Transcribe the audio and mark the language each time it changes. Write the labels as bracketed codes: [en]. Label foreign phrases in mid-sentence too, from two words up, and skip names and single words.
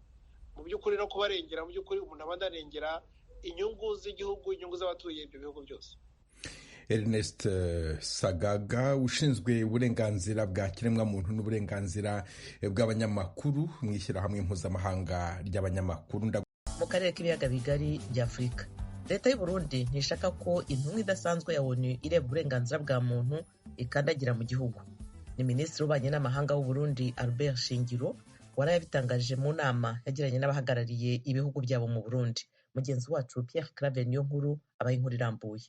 [rn] Mu by'ukuri no kubarengera, mu by'ukuri umuntu aba arengera inyungu z'igihugu, inyungu z'abatuye ibyo bihugu byose. Ernest Sagaga ushinzwe uburenganzira bwa kiremwamuntu n'uburenganzira bw'abanyamakuru mu ishyirahamwe mpuzamahanga ry'abanyamakuru. Mu karere k'ibiyaga bigari bya Afurika, leta y'u Burundi ntishaka ko intumwa idasanzwe ya ONU ireba uburenganzira bwa muntu ikandagira mu gihugu. Ni Minisitiri w'Ububanyi n'Amahanga w'u Burundi Albert Shingiro warayabitangaje mu nama yagiranye n'abahagarariye ibihugu byabo mu Burundi. Mugenzi wacu Pierre Claver Niyonkuru abaye inkuru irambuye.